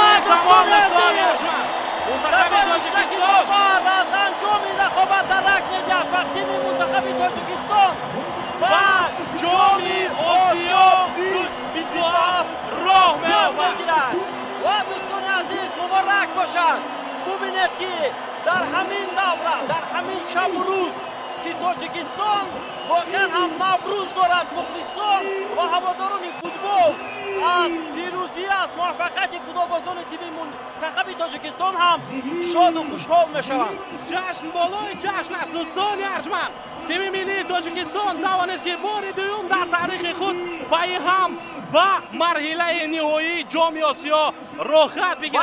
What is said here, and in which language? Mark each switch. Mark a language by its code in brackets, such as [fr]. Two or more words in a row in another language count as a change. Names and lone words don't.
[tg] садои довар аз анҷоми рақобат дарак медиҳад ва тими мунтахаби тоҷикистон ба ҷоми Осиё 2027 роҳ мегирад. ва дӯстони азиз, муборак бошад. бубинед ки дар ҳамин давра, дар ҳамин шабу рӯз [fa] که تاجیکستان واقعا هم نوروز دارد. مخلصان و هواداران فوتبال از پیروزی از موفقیت فوتبالبازان تیم منتخب تاجیکستان هم شاد و خوشحال میشوند. جشن بالای جشن است دوستان ارجمند. تیم ملی تاجیکستان توانست که بار دوم در تاریخ خود پای هم با مرحله نهایی جام آسیا رخ بگیرد.